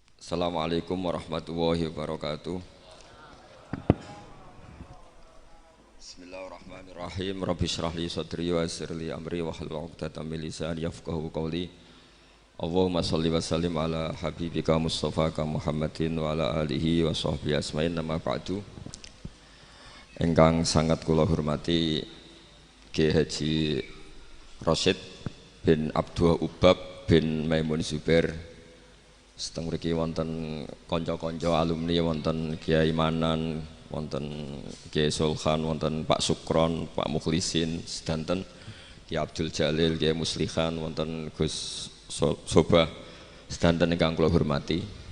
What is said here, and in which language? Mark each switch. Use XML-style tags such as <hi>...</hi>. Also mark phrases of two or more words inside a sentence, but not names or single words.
<ar>السلام عليكم ورحمة الله وبركاته بسم الله الرحمن الرحيم. رب اشرح لي صدري ويسر لي أمري واحلل عقدة من لساني يفقهوا قولي. اللهم صل وسلم على حبيبك مصطفاك محمد وعلى آله وصحبه أجمعين أما بعد.</ar> <jv>Ingkang sangat kula hormati Ki Haji Rasyid bin Abdul Ubab bin Maimun Zubair. Seteng mriki wonten kanca-kanca alumni, wonten Kiai Manan, wonten Kiai Sulhan, wonten Pak Sukron, Pak Mukhlisin, sedanten Ki Abdul Jalil, Kiai Muslihan, wonten Gus Sobah, sedanten ingkang kula hormati.</jv>